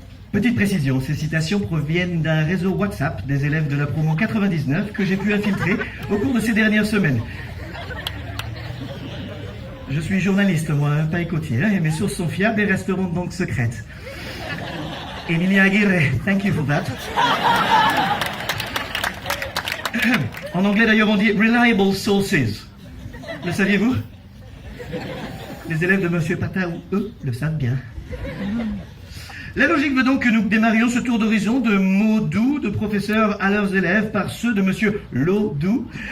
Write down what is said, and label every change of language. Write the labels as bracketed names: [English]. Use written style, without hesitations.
[French] Petite précision, ces citations proviennent d'un réseau WhatsApp des élèves de la promo 99 que j'ai pu infiltrer au cours de ces dernières semaines. Je suis journaliste, moi, pas écoutier, et mes sources sont fiables et resteront donc secrètes. [English] Emilia Aguirre, thank you for that. [French] En anglais d'ailleurs on dit [English] reliable sources. [French] Le saviez-vous? Les élèves de Monsieur Pata, eux, le savent bien. La logique veut donc que nous démarrions ce tour d'horizon de mots doux de professeurs à leurs élèves par ceux de Monsieur Lodou.